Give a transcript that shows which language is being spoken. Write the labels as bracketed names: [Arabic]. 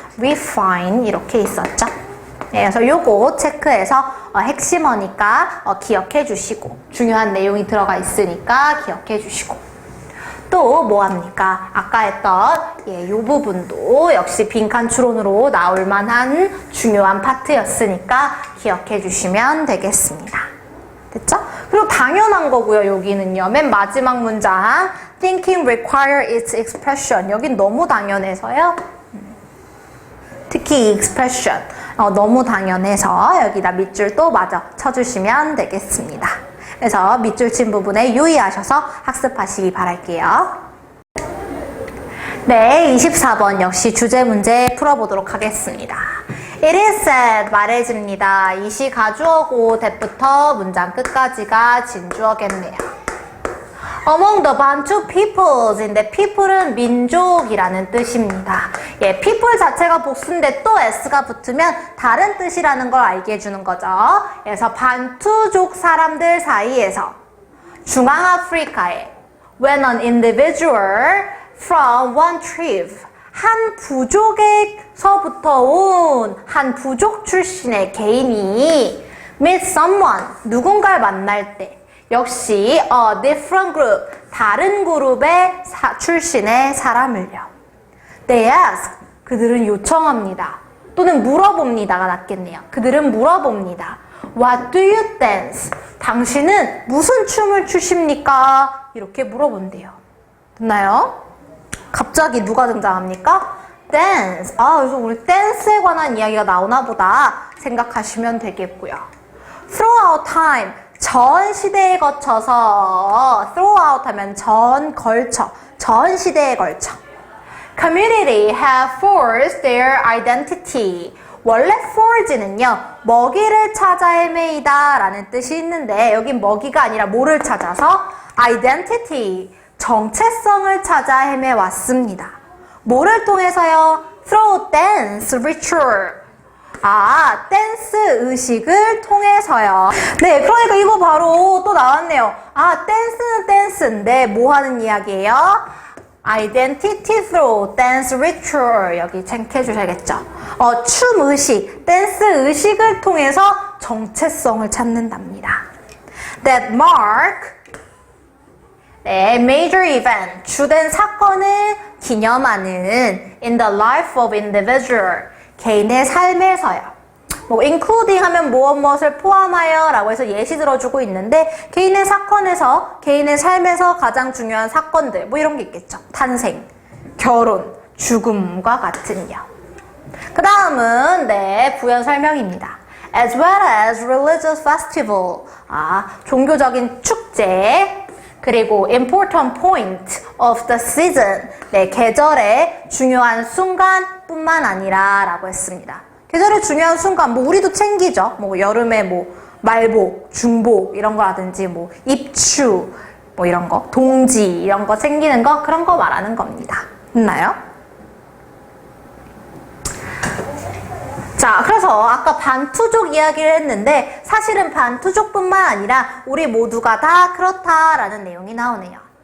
[Korean] refine 이렇게 있었죠. 그래서 요거 체크해서 핵심어니까 기억해 주시고, 중요한 내용이 들어가 있으니까 기억해 주시고, 또 뭐 합니까? 아까 했던 요 부분도 역시 빈칸 추론으로 나올 만한 중요한 파트였으니까 기억해 주시면 되겠습니다. 됐죠? 그리고 당연한 거고요. 여기는요. 맨 마지막 문장 [English] thinking require its expression. [Korean] 여긴 너무 당연해서요. 특히 이 expression 너무 당연해서 여기다 밑줄 또 마저 쳐주시면 되겠습니다. 그래서 밑줄 친 부분에 유의하셔서 학습하시기 바랄게요. 네, 24번 역시 주제 문제 풀어보도록 하겠습니다. [English] It is said, [Korean] 말해집니다. 이시 가주어고 대부터 문장 끝까지가 진주어겠네요. [English] Among the Bantu peoples [Korean] 인데 people은 민족이라는 뜻입니다. people 자체가 복수인데 또 s가 붙으면 다른 뜻이라는 걸 알게 해주는 거죠. 그래서 반투족 사람들 사이에서 중앙아프리카에 [English] when an individual from one tribe, [Korean] 한 부족에서부터 온 한 부족 출신의 개인이 [English] meet someone, [Korean] 누군가를 만날 때 역시 [English] a different group, [Korean] 다른 그룹의 출신의 사람을요. [English] They ask, [Korean] 그들은 요청합니다. 또는 물어봅니다가 낫겠네요. 그들은 물어봅니다. [English] What do you dance? [Korean] 당신은 무슨 춤을 추십니까? 이렇게 물어본대요. 됐나요? 갑자기 누가 등장합니까? [English] dance. [Korean] 그래서 우리 댄스에 관한 이야기가 나오나 보다 생각하시면 되겠고요. [English] throughout time. [Korean] 전 시대에 거쳐서 throughout 하면 전 걸쳐. 전 시대에 걸쳐. [English] Community have forged their identity. [Korean] 원래 forge는요, 먹이를 찾아 헤매이다 라는 뜻이 있는데 여긴 먹이가 아니라 뭐를 찾아서 identity, 정체성을 찾아 헤매왔습니다. 뭐를 통해서요? [English] Through dance ritual. [Korean] 댄스 의식을 통해서요. 네, 그러니까 이거 바로 또 나왔네요. 댄스는 댄스인데 뭐 하는 이야기예요? [English] Identity through dance ritual. [Korean] 여기 체크해 주셔야겠죠. 춤 의식, 댄스 의식을 통해서 정체성을 찾는답니다. [English] That mark, major event, [Korean] 주된 사건을 기념하는 [English] in the life of individual, [Korean] 개인의 삶에서요. including 하면 무엇을 포함하여 라고 해서 예시 들어주고 있는데 개인의 사건에서, 개인의 삶에서 가장 중요한 사건들 이런 게 있겠죠. 탄생, 결혼, 죽음과 같은요. 그 다음은 부연 설명입니다. [English] As well as religious festival, [Korean] 종교적인 축제, [English] 그리고 important point of the season, [Korean] 계절의 중요한 순간뿐만 아니라 라고 했습니다. 계절의 중요한 순간, 우리도 챙기죠. 여름에 말복, 중복 이런 거라든지 입추 이런 거, 동지 이런 거 챙기는 거, 그런 거 말하는 겁니다. 있나요? 자, 그래서 아까 반투족 이야기를 했는데 사실은 반투족뿐만 아니라 우리 모두가 다 그렇다라는 내용이 나오네요.